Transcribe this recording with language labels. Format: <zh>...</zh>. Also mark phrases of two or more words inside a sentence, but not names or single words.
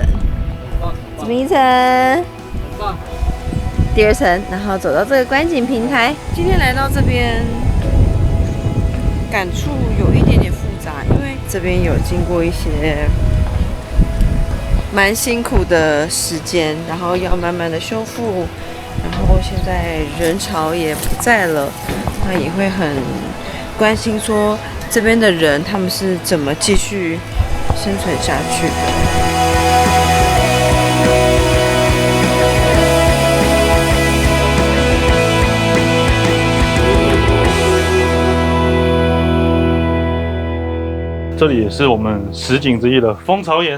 <zh>這邊1層，第2層，然後走到這個觀景平台。今天來到這邊，感觸有一點點複雜，因為這邊有經過一些蠻辛苦的時間，然後要慢慢的修復，然後現在人潮也不在了，那也會很關心說這邊的人他們是怎麼繼續生存下去的。這裡也是我們10景之一的蜂巢岩</zh>